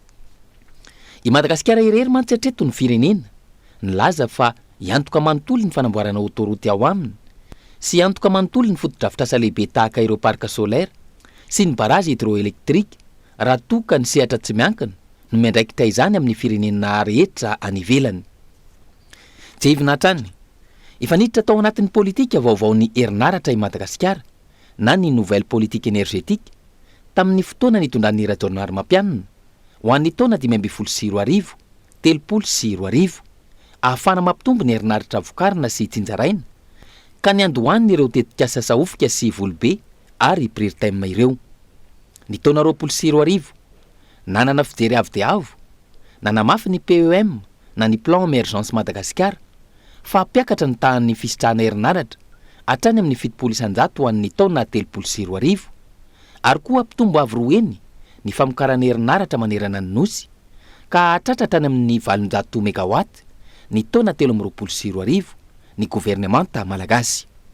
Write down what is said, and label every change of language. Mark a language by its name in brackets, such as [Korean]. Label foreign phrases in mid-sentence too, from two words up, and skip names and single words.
[Malagasy] I Madagasikara irery mantsy hatreto ny firenena nilaza fa iantoka manontolo ny fanamboarana autoroute ao aminy sy iantoka manontolo ny fotodrafitrasa lehibe tahaka ireo [French] parc solaire [Malagasy] sy ny barazy hydroelektrika raha toka ny sehatra tsy miankina no miandraikitra izany amin'ny firenena rehetra any ivelany. Jevina hatrany, efa niditra tao anatin'ny politika vaovaon'ny herinaratra i Madagasikara na ny [French] nouvelle politique énergétique [Malagasy] tamin'ny fotoana nitondran'ny Rajaonary Mampianina ho an'ny taona 2024 2024 ahafana mampitombo ny herinaratra vokarina sy tsinjaraina ka ny andohaniny ireo tetikasa sahofika sy volobe ary prirtem ireo. Ny taona 2024 nanana fijery avo dia avo, nanamafy ny PEM na ny [French] plan émergence [Malagasy] Madagasikara fa ampiakatra ny tahan'ny fisitrahana herinaratra hatrany amin'ny 700 ho an'ny taona 2024 ary koa ampitombo avy roeny ny famokarana herinaratra manerana ny nosy ka hatratra tany amin'ny 800 mégawatt ny taona 2024 ny gouvernemanta malagasy.